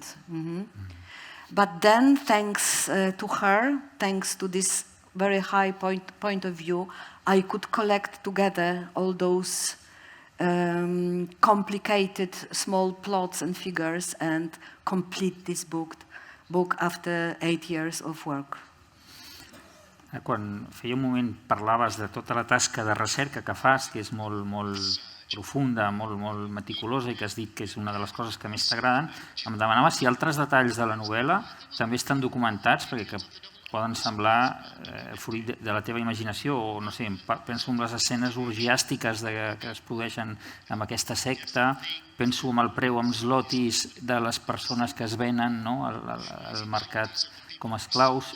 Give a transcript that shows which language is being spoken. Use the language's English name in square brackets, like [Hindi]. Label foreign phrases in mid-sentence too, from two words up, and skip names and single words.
[English] But then, thanks to her, thanks to this very high point of view, I could collect together all those complicated small plots and figures and complete this book after 8 years of work. [Catalan] Quan feia un moment parlaves de tota la tasca de recerca que fas, que és molt profunda, molt meticulosa, i que has dit que és una de les coses que més t'agraden, em demanava si altres detalls de la novel·la també estan documentats, perquè poden semblar fruit de la teva imaginació, o no sé, penso en les escenes orgiàstiques que es produeixen amb aquesta secta, penso en el preu amb zlotis de les persones que es venen al mercat com a esclaus.